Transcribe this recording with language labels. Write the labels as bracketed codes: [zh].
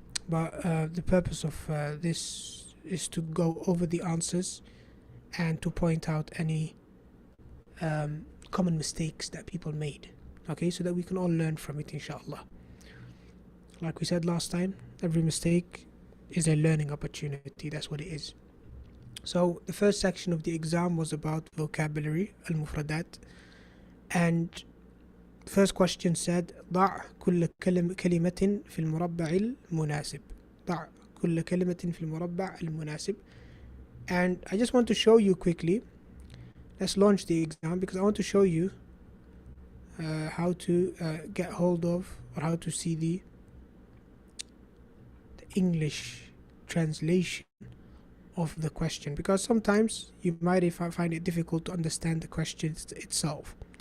[en] But the purpose of this is to go over the answers and to point out any common mistakes that people made. Okay, so that we can all learn from it, inshallah. Like we said last time, every mistake is a learning opportunity. That's what it is. So the first section of the exam was about vocabulary, al-mufradat. And the first question said, [ar] ضع كل كلمة في المربع المناسب. ضع كل كلمة في المربع المناسب. [en] And I just want to show you quickly. Let's launch the exam because I want to show you how to get hold of or how to see the English translation of the question, because sometimes you might find it difficult to understand the question itself.